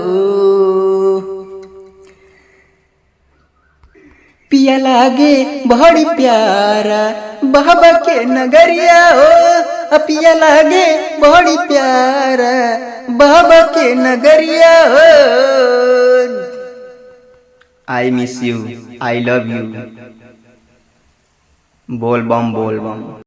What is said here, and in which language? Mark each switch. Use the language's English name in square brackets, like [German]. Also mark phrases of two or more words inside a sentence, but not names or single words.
[Bhojpuri] पिया लागे बड़ी प्यारा बाबा के नगरिया हो। पिया लागे बड़ी प्यारा बाबा के नगरिया हो। [English] I miss you, I love you. [Bhojpuri] बोल बम बोल बम।